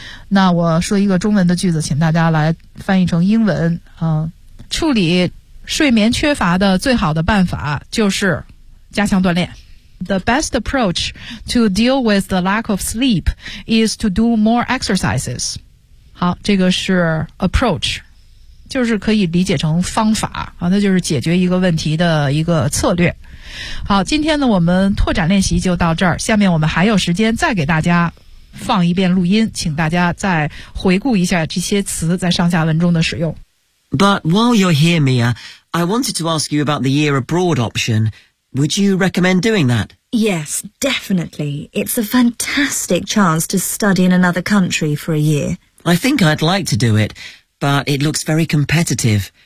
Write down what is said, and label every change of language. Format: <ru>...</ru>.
<zh>那我说一个中文的句子，请大家来翻译成英文啊。处理睡眠缺乏的最好的办法就是加强锻炼。</zh> <en>The best approach to deal with the lack of sleep is to do more exercises.</en> <zh>好，这个是 approach， 就是可以理解成方法啊，那就是解决一个问题的一个策略。好，今天呢，我们拓展练习就到这儿，下面我们还有时间再给大家放一遍录音，请大家再回顾一下这些词在上下文中的使用。</zh> <en>But while you're here, Mia, I wanted to ask you about the year abroad option. Would you recommend doing that? Yes, definitely. It's a fantastic chance to study in another country for a year. I think I'd like to do it, but it looks very competitive.</en>